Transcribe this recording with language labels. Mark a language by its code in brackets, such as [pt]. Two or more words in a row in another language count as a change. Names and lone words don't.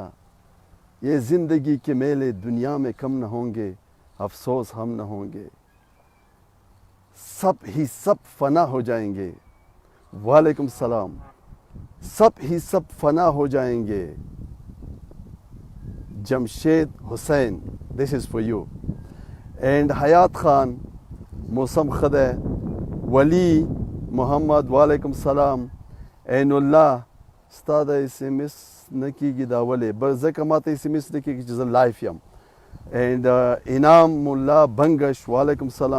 [ur] یہ زندگی کے میلے دنیا میں کم نہ ہوں گے، افسوس ہم نہ ہوں گے، سب ہی سب فنا ہو جائیں گے. [ar] وعلیکم السلام. [ur] سب ہی سب فنا ہو جائیں گے. جمشید حسین، [en] this is for you. [ps] اینڈ حیات خان، موسم خدے، ولی محمد، [ar] وعلیکم السلام. [ps] عین الله، ستا د ایس ایم ایس نه کېږي دا ولې؟ ځکه ما ته ایس ایم ایس نه کېږي چې زه لایف یم. اینڈ انعام ملا بنگش، [ar] وعلیکم السلام.